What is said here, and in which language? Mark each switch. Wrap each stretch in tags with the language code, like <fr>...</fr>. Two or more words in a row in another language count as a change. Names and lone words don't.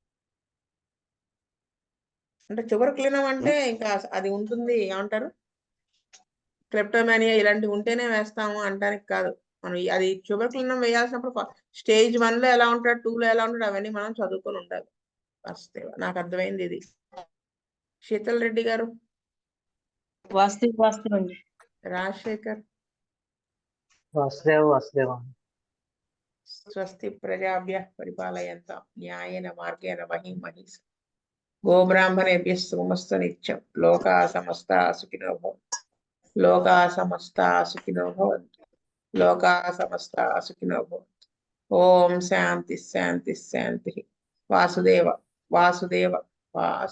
<te>అంటే ట్యూబర్క్యులిన్ అంటే ఇంకా అది ఉంటుంది, ఏమంటారు, క్లెప్టోమానియా ఇలాంటివి ఉంటేనే వేస్తాము అంటానికి కాదు. మనం అది ట్యూబర్క్యులిన్ వేయాల్సినప్పుడు స్టేజ్ 1లో ఎలా ఉంటాడు, 2లో ఎలా ఉంటాడు అవన్నీ మనం చదువుకొని ఉండాలి. వాస్తవ నాకు అర్థమైంది ఇది. శీతల్ రెడ్డి గారు, వాస్తవం రాజశేఖర్, వాసుదేవ</te> <sa>స్వస్తి ప్రజాభ్య పరిపాలయంతాం న్యాయేన మార్గేణ మహిం మహిష గోబ్రాహ్మణేభ్యః శుభమస్తు నిత్యం. లోకా సమస్తా సుఖినో భవంతు. లోకా సమస్తా సుఖినో భవంతు. లోకా సమస్తా సుఖినో భవంతు. ఓం శాంతి శాంతి శాంతి. వాసుదేవ వాసుదేవ వాసు</sa>